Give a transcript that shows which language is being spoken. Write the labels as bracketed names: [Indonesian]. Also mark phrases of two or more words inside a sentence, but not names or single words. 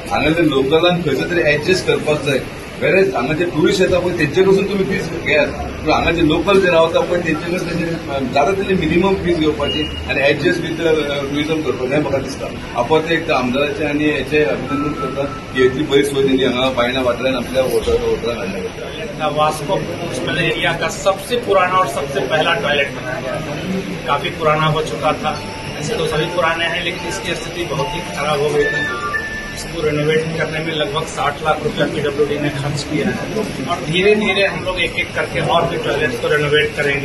[Konkani] हांगासरल्या लोकलांक खंयचो तरी एडजस्ट करपाक जाय. वेरेज हांगा जे टुरिस्ट येता पळय तेंचे कडसून तुमी फीज घेयात पूण हांगा जे लोकल जे रावता पळय तेंचे कडसून जाता तितली [English] minimum fees [Konkani] घेवपाची आनी [English] adjust with tourism [Konkani] करपाचें हें म्हाका दिसता. हांव एक आमदाराचें आनी हेचें अभिनंदन करता की इतली बरी सोय तेंणी हांगा बायणा वाठारान आपल्या होटलान हाडल्या. [Hindi] वास्को [English] municipal area [Hindi] का सबसे पुराना और सबसे पहला टॉयलेट बनाया गया था. काफी पुराना हो चुका था. ऐसे तो सभी पुराने हैं लेकिन इसकी स्थिति बहुत ही खराब हो गई थी. इसको रेनोवेट करने में लगभग 60 लाख रुपया पीडब्ल्यूडी ने खर्च किया है और धीरे धीरे हम लोग एक एक करके और भी टॉयलेट्स को रेनोवेट करेंगे.